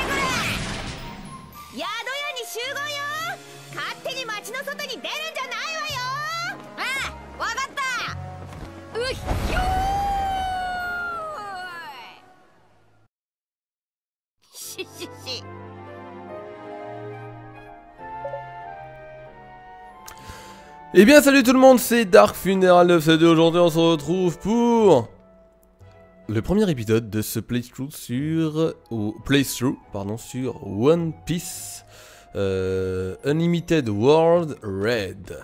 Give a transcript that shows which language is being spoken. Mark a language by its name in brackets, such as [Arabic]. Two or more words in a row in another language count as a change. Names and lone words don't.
[Japanese] 宿屋に集合よ。勝手に街の外に出るんじゃないわよ。ああ、わかった。うっひょーい。し。 [French] Eh bien salut tout le monde, c'est Dark Funeral 972. Aujourd'hui on se retrouve pour le premier épisode de ce playthrough sur One Piece Unlimited World Red.